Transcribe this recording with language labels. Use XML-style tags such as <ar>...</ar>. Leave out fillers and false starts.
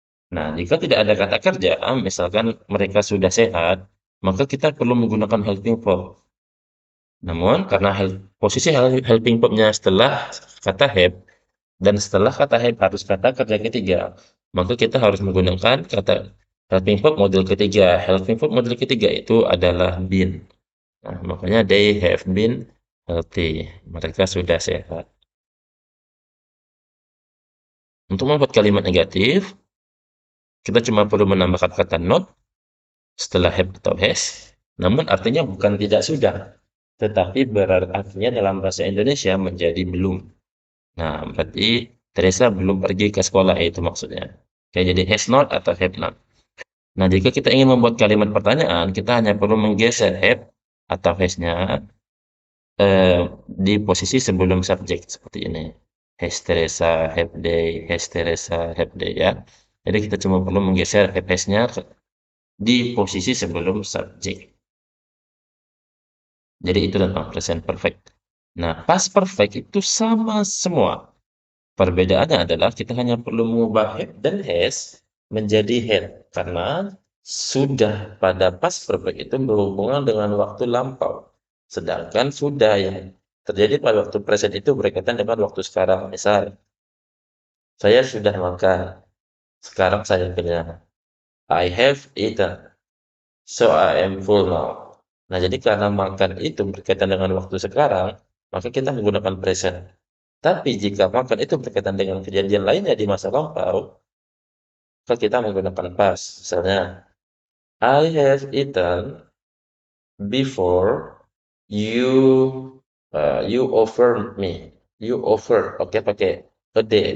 <id>Nah, jika tidak ada kata kerja, misalkan mereka sudah sehat, maka kita perlu menggunakan helping verb. Namun karena posisi helping verb-nya setelah kata have dan setelah kata have harus kata kerja ketiga, maka kita harus menggunakan kata helping verb model ketiga. Helping verb model ketiga itu adalah been. Nah, makanya</id> <en>they have been healthy.</en> <id>Mereka sudah sehat. Untuk membuat kalimat negatif, kita cuma perlu menambahkan kata not setelah have atau has. Namun artinya bukan tidak sudah, tetapi berarti artinya dalam bahasa Indonesia menjadi belum. Nah, berarti Teresa belum pergi ke sekolah, itu maksudnya. Oke, jadi has not atau have not. Nah, jika kita ingin membuat kalimat pertanyaan, kita hanya perlu menggeser have atau has-nya di posisi sebelum subjek seperti ini.</id> <en>Has Teresa, have they, has Teresa, have they, ya.</en> <id>Jadi kita cuma perlu menggeser have has-nya di posisi sebelum subjek. Jadi itu tentang present perfect. Nah, past perfect itu sama semua. Perbedaannya adalah kita hanya perlu mengubah have dan has menjadi had karena sudah pada past perfect itu berhubungan dengan waktu lampau. Sedangkan sudah yang terjadi pada waktu present itu berkaitan dengan waktu sekarang. Misal, saya sudah makan, sekarang saya kenyang.</id> <en>I have eaten, so I am full now.</en> <id>Nah, jadi karena makan itu berkaitan dengan waktu sekarang, maka kita menggunakan present. Tapi jika makan itu berkaitan dengan kejadian lainnya di masa lampau, maka kita menggunakan past. Misalnya,</id> <en>I have eaten before you offered me. You offered,</en> <id>oke pakai</id> <en>a day.</en>